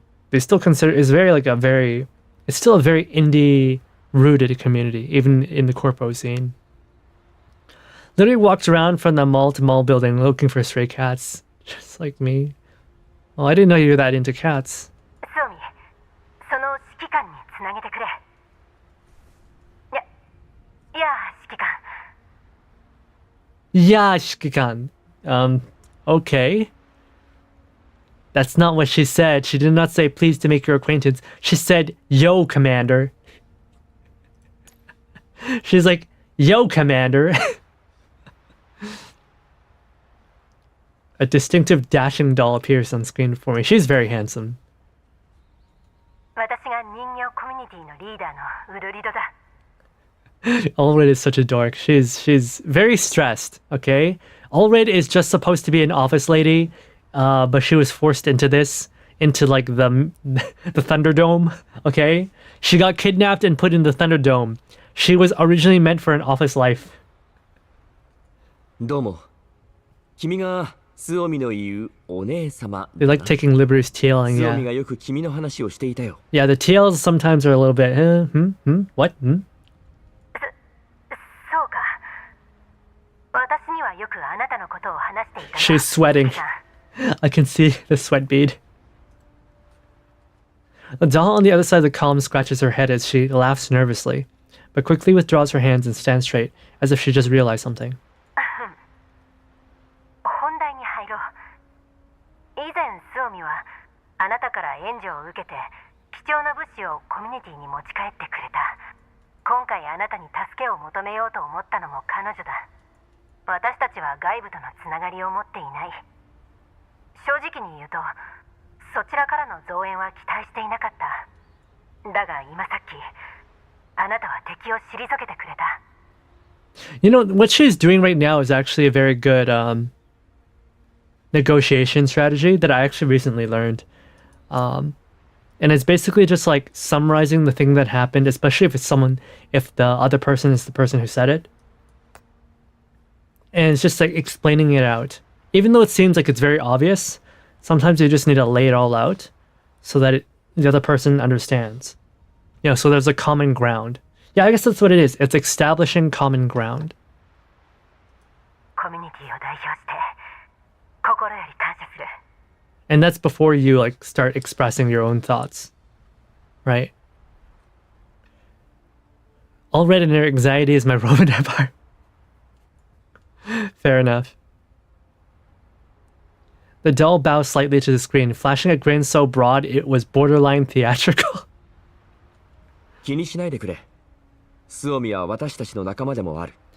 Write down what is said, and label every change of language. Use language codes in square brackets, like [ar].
[en] They still consider it's still a very indie rooted community, even in the corpo scene. Literally walked around from the mall to mall building looking for stray cats, just like me. Oh, I didn't know you were that into cats. [ja] そうみ、その指揮官につなげてくれ。いや、指揮官。 [en] Yeah, Shikikan. Okay. That's not what she said. She did not say pleased to make your acquaintance. She said, yo, Commander. She's like, yo, Commander. A distinctive dashing doll appears on screen for me. She's very handsome. [ja] 私が人形コミュニティのリーダーのウルリドだ。 [en] Allred is such a dork. She's very stressed, okay? Allred is just supposed to be an office lady, but she was forced into like the Thunderdome, okay? She got kidnapped and put in the Thunderdome. She was originally meant for an office life. [ja] どうも。君がスオミの言うお姉様。 [en] They like taking liberties tailing, [ja] スオミ [en] yeah. [ja] がよく君の話をしていたよ。 [en] Yeah, the tails sometimes are a little bit, what? [ja] そうか。私にはよくあなたのことを話していたが。 [en] She's sweating. I can see the sweat bead. The doll on the other side of the column scratches her head as she laughs nervously, but quickly withdraws her hands and stands straight, as if she just realized something. [ja] 本題に入ろう。以前スオミはあなたから援助を受けて貴重な物資をコミュニティに持ち帰ってくれた。今回あなたに助けを求めようと思ったのも彼女だ。私たちは外部とのつながりを持っていない。正直に言うとそちらからの増援は期待していなかった。だが今さっきあなたは敵を退けてくれた。 [en] You know, what she's doing right now is actually a very good negotiation strategy that I actually recently learned. And it's basically just like summarizing the thing that happened, especially if the other person is the person who said it. And it's just like explaining it out. Even though it seems like it's very obvious, sometimes you just need to lay it all out so that the other person understands. So there's a common ground. Yeah, I guess that's what it is. It's establishing common ground. [ja] コミュニティを代表して心より感謝する。 [en] And that's before you like start expressing your own thoughts. Right? Allred in her anxiety is my Roman Empire. Fair enough. The doll bows slightly to the screen, flashing a grin so broad it was borderline theatrical. [ja] 気にしないでくれ。スオミは私たちの仲間でもある。